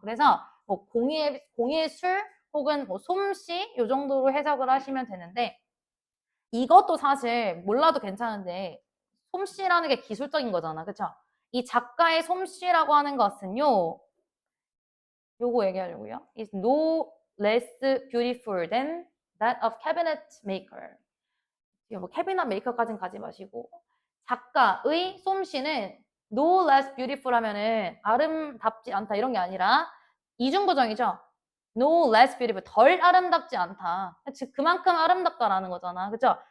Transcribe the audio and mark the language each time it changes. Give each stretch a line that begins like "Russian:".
Korean: 그래서 뭐 공예술 혹은 뭐 솜씨 이 정도로 해석을 하시면 되는데 이것도 사실 몰라도 괜찮은데 솜씨라는 게 기술적인 거잖아. 그쵸? 이 작가의 솜씨라고 하는 것은요. 요거 얘기하려고요.
English: is no less beautiful than that of cabinet maker.
Korean: 뭐 캐비넷 메이커까지는 가지 마시고 작가의 솜씨는
English: no less beautiful
Korean: 하면은 아름답지 않다 이런 게 아니라 이중부정이죠.
English: no less beautiful
Korean: 덜 아름답지 않다. 즉 그만큼 아름답다라는 거잖아. 그죠?